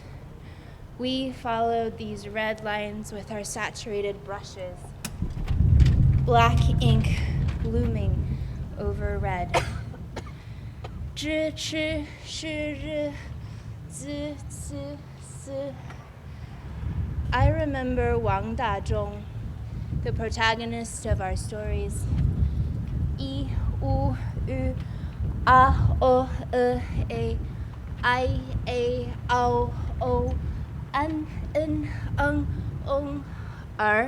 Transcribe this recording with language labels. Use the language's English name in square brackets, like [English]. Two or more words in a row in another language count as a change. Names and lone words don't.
[English] We followed these red lines with our saturated brushes, black ink blooming over red. [Chinese] 知吃是日 zi, zi, zi. [English] I remember Wang Dazhong, the protagonist of our stories. I, U, U, A, O, E, A, I, O, O, N, R.